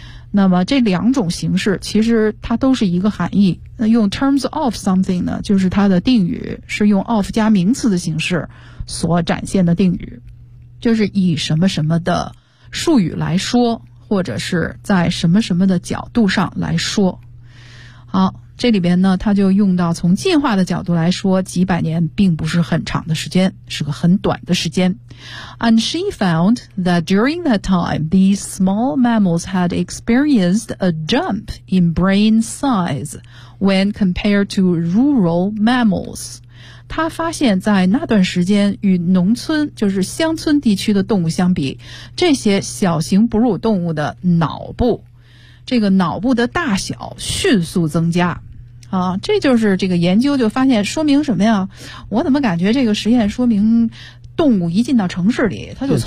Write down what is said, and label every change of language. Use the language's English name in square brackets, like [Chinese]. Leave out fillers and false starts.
[Chinese] 那么这两种形式其实它都是一个含义，那用 [English] terms of something [Chinese] 呢，就是它的定语是用 of 加名词的形式所展现的定语，就是以什么什么的术语来说，或者是在什么什么的角度上来说。好，这里边呢他就用到从进化的角度来说，几百年并不是很长的时间，是个很短的时间。 [English] And she found that during that time these small mammals had experienced a jump in brain size when compared to rural mammals。 [Chinese] 他发现在那段时间与农村就是乡村地区的动物相比，这些小型哺乳动物的脑部这个脑部的大小迅速增加啊，这就是这个研究就发现说明什么呀，我怎么感觉这个实验说明动物一进到城市里它就